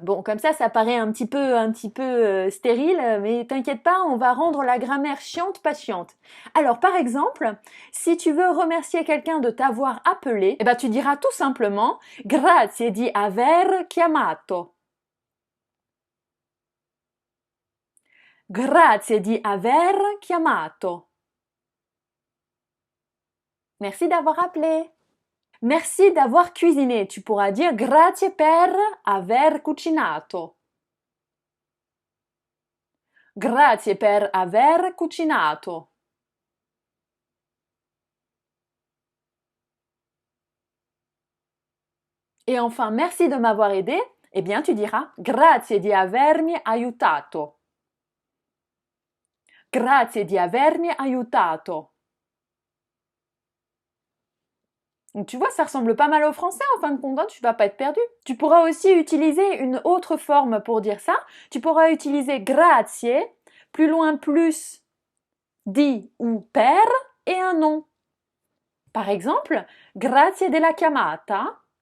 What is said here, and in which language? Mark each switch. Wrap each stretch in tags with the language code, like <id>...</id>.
<fr>Bon, comme ça paraît un petit peu stérile, mais t'inquiète pas, on va rendre la grammaire chiante, pas chiante. Alors, par exemple, si tu veux remercier quelqu'un de t'avoir appelé, eh ben, tu diras tout simplement</fr> <it>grazie di aver chiamato. Grazie di aver chiamato.</it> <fr>Merci d'avoir appelé. Merci d'avoir cuisiné. Tu pourras dire</fr> <it>grazie per aver cucinato. Grazie per aver cucinato.</it> <fr>Et enfin, merci de m'avoir aidé. Eh bien, tu diras</fr> <it>grazie di avermi aiutato. Grazie di avermi aiutato.</it> <fr>Donc, tu vois, ça ressemble pas mal au français en fin de compte, hein, tu vas pas être perdu. Tu pourras aussi utiliser une autre forme pour dire ça. Tu pourras utiliser grazie, plus loin plus, di ou per et un nom. Par exemple,</fr> <it>grazie della chiamata.</it>